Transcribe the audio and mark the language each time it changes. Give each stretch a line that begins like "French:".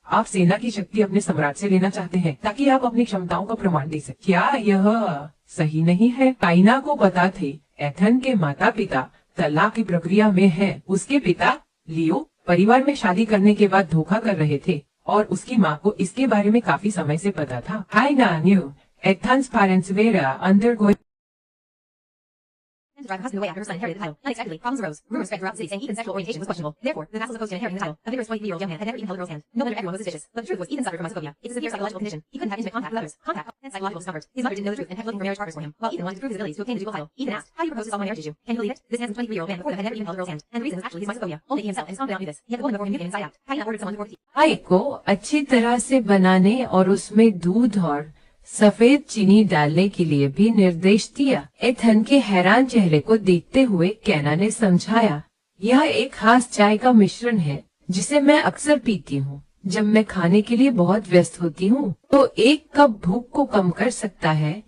Hindi: आप सेना की शक्ति अपने सम्राट से लेना चाहते हैं ताकि आप अपनी क्षमताओं का प्रमाण दे सकें। क्या यह सही नहीं है? कायना को पता थे एथन के माता पिता तलाक की प्रक्रिया में हैं। उसके पिता लियो परिवार में शादी करने के बाद धोखा कर रहे थे और उसकी माँ को इसके बारे में काफी समय से पता था।
English: Kayna knew Ethan's parents were undergoing To drive her husband away after her son inherited the title. Unexpectedly, problems arose. Rumors spread throughout the city saying Ethan's sexual orientation was questionable. Therefore, the vassal was opposed to inheriting the title. A vigorous 23-year-old young man had never even held a girl's hand. No wonder everyone was suspicious. But the truth was Ethan suffered from mysophobia. It's a severe psychological condition. He couldn't have intimate contact with others. Contact and psychological discomfort. His mother didn't know the truth and kept looking for marriage partners for him. While Ethan wanted to prove his abilities to obtain the ducal title, Ethan asked, "How do you propose to solve my marriage issue?" Can you believe it? This handsome 23-year-old man before them had never even held a girl's hand. And the reason was actually his mysophobia. Only he himself and his confidant knew this. Yet the woman before him knew him inside out. Kaina ordered someone to pour the tea.
Hindi: चाय को अच्छी तरह से बनाने और उसमें दूध और सफेद चीनी डालने के लिए भी निर्देश दिया। एथन के हैरान चेहरे को देखते हुए कैना ने समझाया, यह एक खास चाय का मिश्रण है जिसे मैं अक्सर पीती हूँ जब मैं खाने के लिए बहुत व्यस्त होती हूँ, तो एक कप भूख को कम कर सकता है।